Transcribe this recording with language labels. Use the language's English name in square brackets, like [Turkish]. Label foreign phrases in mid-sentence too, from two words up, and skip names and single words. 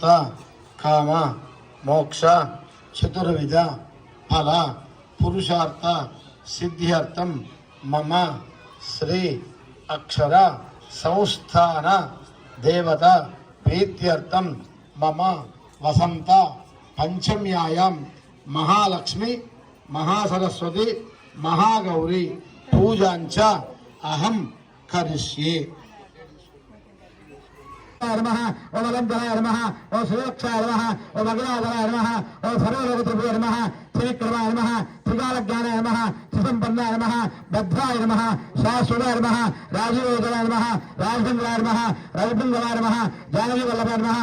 [Sanskrit] కామ మోక్ష చతుర్విధ ఫల పురుషార్థ సిద్ధ్యర్థం మమ శ్రీ అక్షర సంస్థాన దేవత ప్రీత్యర్థం మమ వసంత పంచమ్యాయాం మహాలక్ష్మి మహాసరస్వతి మహాగౌరీ పూజాంచ అహం కరిష్యే. नमः ओम अनंताय नमः ओम सुरक्षाय नमः ओम अग्नाधराय नमः ओम सर्वलोकत्रये नमः त्रिविक्रमाय नमः त्रिकालज्ञानाय नमः त्रिसंपन्नाय नमः भद्राय नमः शाश्वताय नमः राजीवोदराय नमः राजभंगराय नमः रविभंगराय नमः जानकीवल्लभाय नमः.